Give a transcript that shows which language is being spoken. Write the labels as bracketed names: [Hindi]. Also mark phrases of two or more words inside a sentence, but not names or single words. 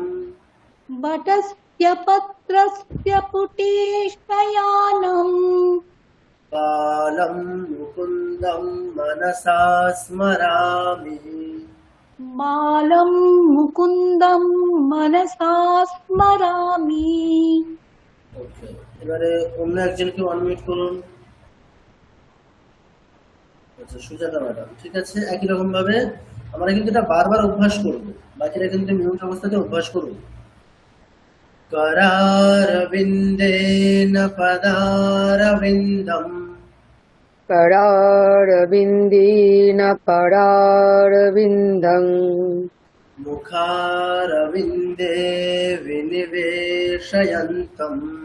[Sanskrit] वटस्य पत्रस्य पुटे शयानम् बालं मुकुन्दं मनसा स्मरामि। बालं मुकुन्दं मनसा स्मरामि। [Bangla] ওকে, এবারে অন্য একজনকে অনমিউট করুন। আচ্ছা, সুজাতা ম্যাডাম, ঠিক আছে। একই রকম ভাবে আমরা কিন্তু এটা বারবার অভ্যাস করব। বাকিরা কিন্তু মিউট অবস্থাতে অভ্যাস করুন। [Sanskrit] करारविन्देन पदारविन्दम् करारविन्देन पदारविन्दम् मुखारविन्दे विनिवेशयन्तम्